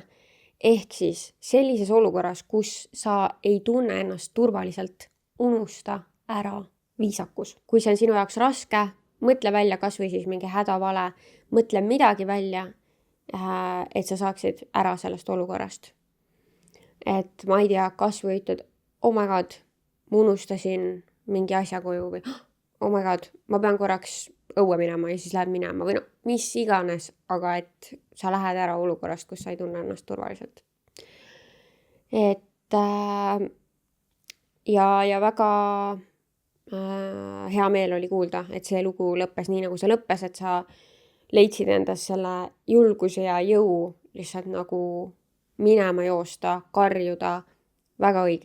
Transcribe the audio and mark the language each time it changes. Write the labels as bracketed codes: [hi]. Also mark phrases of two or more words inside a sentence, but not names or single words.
[et] Ehk siis sellises olukorras, kus sa ei tunne ennast turvaliselt, unusta ära viisakus. Kui see on sinu jaoks raske, mõtle välja kas või siis mingi hädavale, mõtle midagi välja, et sa saaksid ära sellest olukorrast. Et ma ei tea, kas või ütled, [en] oh my god, [et] ma unustasin mingi asja koju või [en] oh my god, [et] ma pean korraks õue minema ja siis lähed minema või no mis iganes, aga et sa lähed ära olukorrast, kus sa ei tunne ennast turvaliselt. Et ja väga hea meel oli kuulda, et see lugu lõppes nii, nagu see lõppes, et sa leidsid endas selle julguse ja jõu lihtsalt nagu minema joosta, karjuda, väga õige.